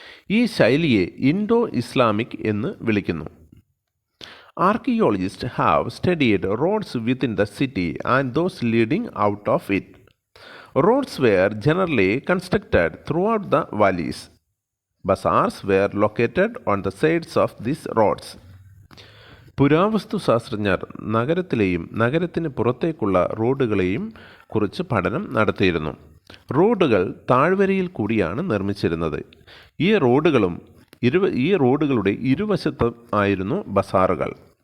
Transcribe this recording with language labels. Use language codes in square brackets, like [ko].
[ml] ഈ ശൈലിയെ Indo Islamic എന്ന് വിളിക്കുന്നു. [en] Archaeologists have studied roads within the city and those leading out of it. Roads were generally constructed throughout the valleys. Bazaars were located on the sides of these roads. [ml] പുരാവസ്തു ശാസ്ത്രജ്ഞർ നഗരത്തിലെയും നഗരത്തിന് പുറത്തേക്കുള്ള റോഡുകളെയും കുറിച്ച് പഠനം നടത്തിയിരുന്നു. റോഡുകൾ താഴ്വരയിൽ കൂടിയാണ് നിർമ്മിച്ചിരുന്നത്. ഈ റോഡുകളുടെ ഇരുവശത്തും ആയിരുന്നു ബസാറുകൾ.